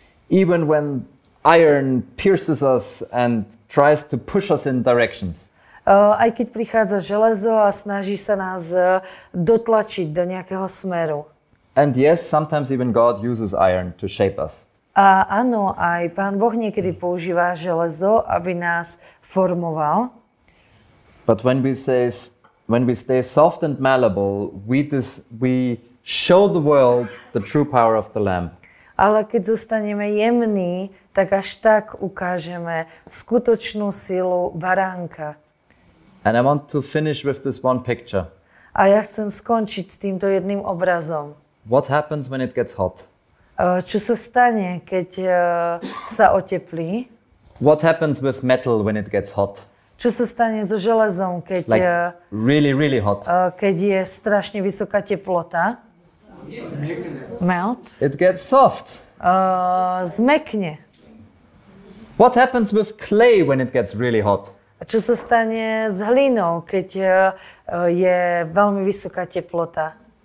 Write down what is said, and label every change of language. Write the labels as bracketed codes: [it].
[en] Even when iron pierces us and tries to push us in directions. [sk] Aj keď prichádza železo a snaží sa nás dotlačiť do nejakého smeru. [en] And yes, sometimes even God uses iron to shape us. [sk] A áno, aj Pán Boh niekedy používa železo, aby nás formoval. [en] But when we stay soft and malleable, we show the world the true power of the Lamb. [sk] Ale keď zostaneme jemní, tak až tak ukážeme skutočnú silu baránka. [en] And I want to finish with this one picture. [sk] A ja chcem skončiť s týmto jedným obrazom. [en] What happens when it gets hot? [sk] Čo sa stane, keď sa oteplí? [en] What happens with metal when it gets hot? [sk] Čo sa stane so železom, keď, [en] Like really, really hot. [sk] Keď je strašne vysoká teplota? [en] Melt. It gets soft. [sk] Zmekne. [en] What happens with clay when it gets really hot? [sk] A čo sa stane s hlinou, keď je veľmi vysoká teplota?